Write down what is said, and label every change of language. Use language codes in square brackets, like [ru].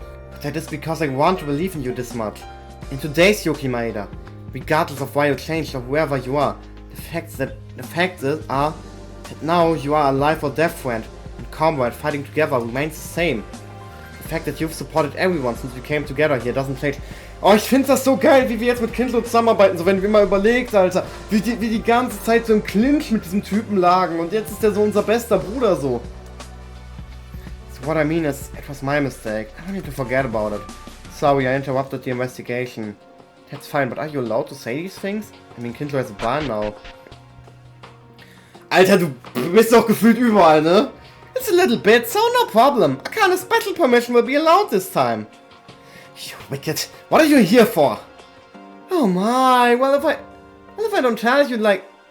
[en] But that is because I want to believe in you this much. In today's Yuki Maeda. Regardless of why you changed or whoever you are, the facts are that now you are a life or death friend and comrade fighting together remains the same. The fact that you've supported everyone since we came together here doesn't change. [de] Oh, ich finde das so geil, wie wir jetzt mit Kindle zusammenarbeiten. So, wenn wir mal überlegt, Alter, wie die ganze Zeit so im Clinch mit diesem Typen lagen. Und jetzt ist der so unser bester Bruder so. [en] So what I mean is, it was my mistake. I want you to forget about it. Sorry, I interrupted the investigation. That's fine, but are you allowed to say these things? I mean, Kindle has a bar now. [de] Alter, du bist doch gefühlt überall, ne? [en] It's a little bit, so no problem. A kind of special permission will be allowed this time. You wicked. What are you here for? Oh my, well if I don't tell you, like...